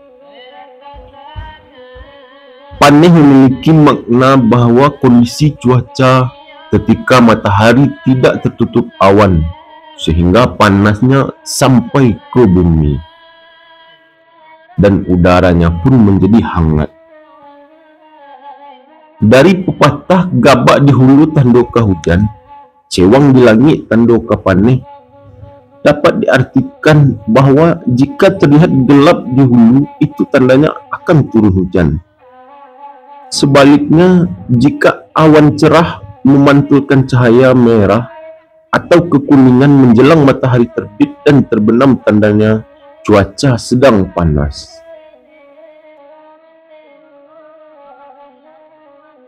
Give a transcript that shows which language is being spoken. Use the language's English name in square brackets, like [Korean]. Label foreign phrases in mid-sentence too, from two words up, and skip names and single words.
[Indonesian] Paneh memiliki makna bahwa kondisi cuaca ketika matahari tidak tertutup awan sehingga panasnya sampai ke bumi dan udaranya pun menjadi hangat. Dari pepatah [Minangkabau] gabak di hulu tando ke hujan, cewang di langit tando ke paneh, [Indonesian] dapat diartikan bahwa jika terlihat gelap di hulu, itu tandanya akan turun hujan. Sebaliknya, jika awan cerah memantulkan cahaya merah atau kekuningan menjelang matahari terbit dan terbenam, tandanya cuaca sedang panas.